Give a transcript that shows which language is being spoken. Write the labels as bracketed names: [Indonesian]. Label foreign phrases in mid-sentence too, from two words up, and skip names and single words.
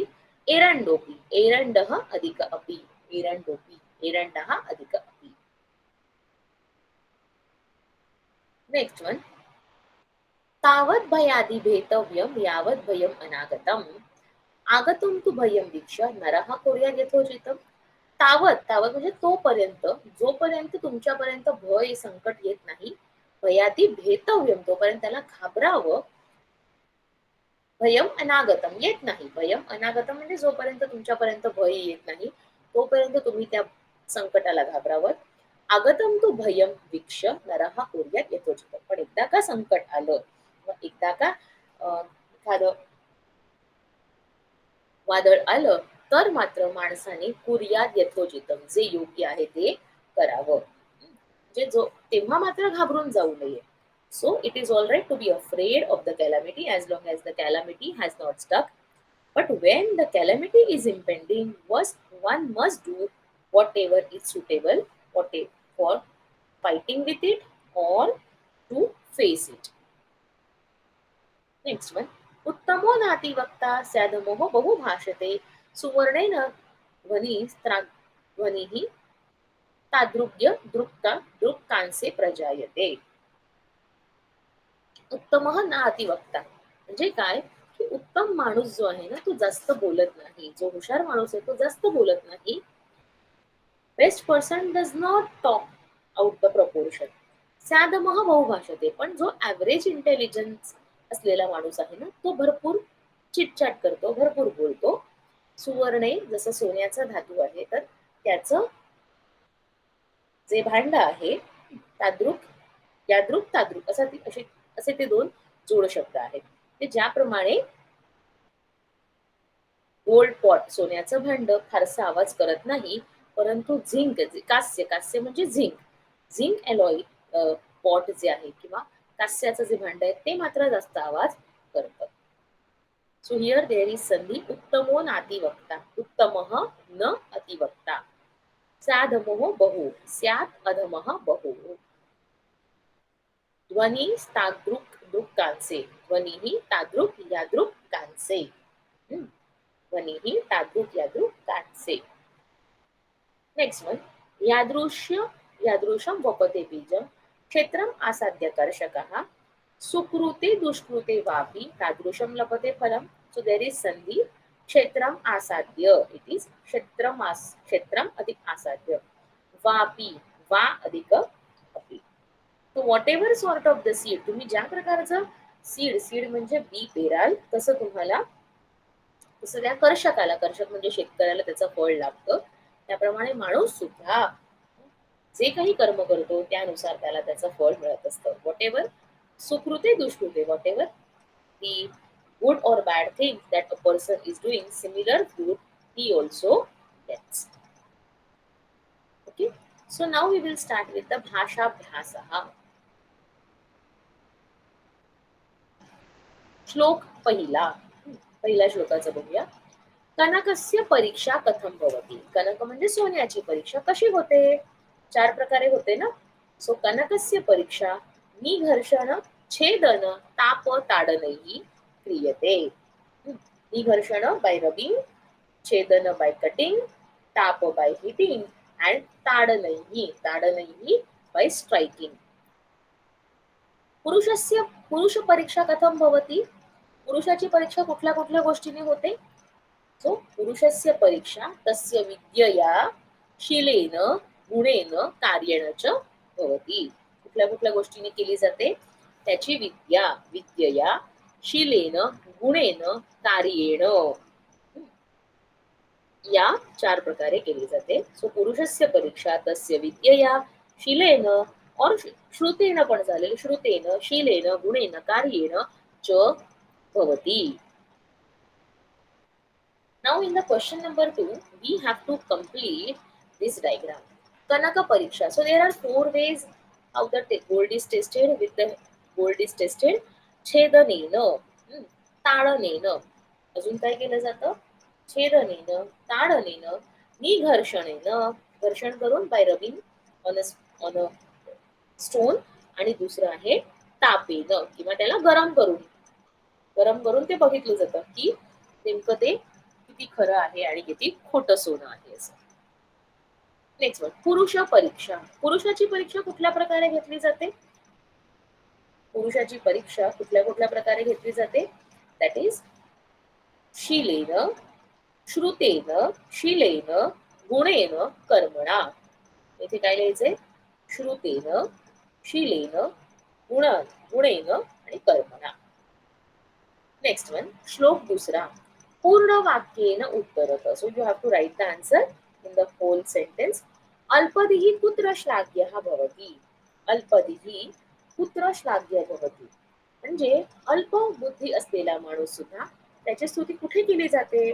[Sanskrit] एरंडोपी एरंडः अधिक अपि एरंडः अधिक अपि. [English] next one. [Sanskrit] तावत् भयादि भेतव्यं यावत् भयम् अनागतम्. आगतुं तु भयं वीक्ष्य नरः कुर्यात् यथोचितम्. [Marathi] तावत म्हणजे तोपर्यंत जोपर्यंत तुमच्यापर्यंत भय संकट येत नाही. [Sanskrit] भयादि भेतव्यम [Marathi] तोपर्यंत त्याला घाबरावं. [Sanskrit] भयम अनागतम [Marathi] येत नाही. [Sanskrit] भयम अनागतम [Marathi] म्हणजे जोपर्यंत तुमच्यापर्यंत भय येत नाही तोपर्यंत तुम्ही त्या संकटाला घाबरावं. [Sanskrit] आगतम तू भयम वीक्ष्य नरः कुर्यात् यथोचितम्. [Marathi] पण एकदा का संकट आलं एकदा का एखादं वादळ आलं तर मात्र माणसाने [Sanskrit] कुर्यात् यथोचितम [Marathi] जे योग्य आहे ते करावं. म्हणजे जो तेव्हा मात्र घाबरून जाऊ नये. [English] So it is all right to be afraid of the calamity as long as the calamity has not struck. But when the calamity is impending, one must do whatever is suitable for fighting with it or face it. Next one. [Sanskrit] उत्तमो नातिवक्ता स्यादमोह बहु भाषते सुवर्णेन ध्वनिः तादृग्य दृक्ता दृक्कांसे प्रजायते. उत्तमः ना अतिवक्ता [Marathi] म्हणजे काय की उत्तम माणूस जो आहे ना तो जास्त बोलत नाही. जो हुशार माणूस आहे तो जास्त बोलत नाही. [English] best person does not talk out the proportion. [Sanskrit] स्यादमः बहुभाषते [Marathi] पण जो [English] average intelligence [Marathi] असलेला माणूस आहे ना तो भरपूर चिटचॅट करतो, भरपूर बोलतो. सुवर्णे जसं सोन्याचा धातू आहे तर त्याचं जे भांड आहे [Sanskrit] तादृक यादृक तादृक [Marathi] असे ते दोन जोड शब्द आहेत. ते ज्याप्रमाणे [English] gold pot [Marathi] सोन्याचं भांड फारसा आवाज करत नाही परंतु झिंक कास्य कास्य म्हणजे [English] zinc zinc alloy pot [Marathi] जे आहे किंवा कास्याचं जे भांड आहे ते मात्र जास्त आवाज करतं. [English] so here there is [Sanskrit] संधी उत्तमो नातिवक्ता उत्तमः न अतिवक्ता स्यादमोह बहु स्यात् अधमः बहु ध्वनि तादृक् दृक्कांसे ध्वनिः तादृक् यादृक् कांसे ध्वनिः तादृक् यादृक् कांसे. [English] next one. [Sanskrit] यादृशं वपते बीजं क्षेत्रम् आसाद्य कर्षकः सुकृते दुष्कृते वापि तादृशं लभते फलम. [English] so there is संधि [Sanskrit] क्षेत्रम आसाद्य. [English] it is [Sanskrit] क्षेत्रम अधिक आसाद्य वापी वा अधिक अपि. [English] so whatever sort of the seed [Marathi] तुम्ही ज्या प्रकारचं सीड म्हणजे बी पेराल तसं तुम्हाला तसं त्या कर्षकाला कर्षक म्हणजे शेतकऱ्याला त्याचं फळ लागतं. त्याप्रमाणे माणूस सुद्धा जे काही कर्म करतो त्यानुसार त्याला त्याचं फळ मिळत असतं. [English] whatever [Sanskrit] सुकृते दुष्कृते [English] whatever the good or bad things that a person is doing, similar fruit he also gets. Okay, so now we will start with the bhashabhyasaha. [Marathi] श्लोक पहिला श्लोकाचं बघूया. [Sanskrit] कनकस्य परीक्षा कथम भवति. [Marathi] कनक म्हणजे सोन्याची परीक्षा कशी होते. 4 प्रकारे होते ना. [Sanskrit] सो कनकस्य परीक्षा निघर्षण छेदन ताप ताडनैः क्रियते. [English] निघर्षण by rubbing, छेदन by cutting, ताप by heating and ताडनैः by striking. [Sanskrit] पुरुष परीक्षा कथम भवति. [Marathi] पुरुषाची परीक्षा कुठल्या कुठल्या गोष्टीने होते. [Sanskrit] सो पुरुषस्य परीक्षा तस्य विद्यया शीलेन गुणेन कार्येण च भवति. [Marathi] कुठल्या गोष्टीने केली जाते. त्याची [Sanskrit] विद्यया शीलेन गुणेन कार्येण [Marathi] या 4 प्रकारे केली जाते. [Sanskrit] सो पुरुषस्य परीक्षा तस्य विद्यया शीलेन और श्रुतेन [Marathi] पण झालेलं [Sanskrit] श्रुतेन शीलेन गुणेन कार्येण च भवति. [English] Now in the question number 2 we have to complete this diagram. Kanaka pariksha. So there are 4 ways how the gold is tested. With the gold is tested [Sanskrit] छेदनेन ताडनेन [Marathi] अजून काय केलं जातं. [Sanskrit] छेदनेन ताडनेन निघर्षणेन [Marathi] घर्षण करून [English] by rubbing on a stone [Marathi] आणि दुसरं आहे तापेन किंवा त्याला गरम करून ते बघितलं जातं की नेमकं ते किती खरं आहे आणि किती खोटं सोनं आहे असं. [English] next one. [Sanskrit] पुरुष परीक्षा. [Marathi] पुरुषाची परीक्षा कुठल्या प्रकारे घेतली जाते. पुरुषाची परीक्षा कुठल्या प्रकारे घेतली जाते. [English] that is [Sanskrit] शीलेन श्रुतेन शीलेन गुणेन कर्मणा. [Marathi] इथे काय लिहायचंय. [Sanskrit] श्रुतेन शीलेन गुणेन आणि कर्मणा. [English] next one. [Marathi] श्लोक दुसरा. [Sanskrit] पूर्ण वाक्येन उत्तरत. [English] so you have to write the answer in the whole sentence. [Sanskrit] अल्पदिः कुत्र श्लाघ्यः भवति. अल्पदिः कुत्र श्लाघ्य भवति [Marathi] म्हणजे अल्प बुद्धी असलेला माणूस सुद्धा त्याची स्तुती कुठे केली जाते.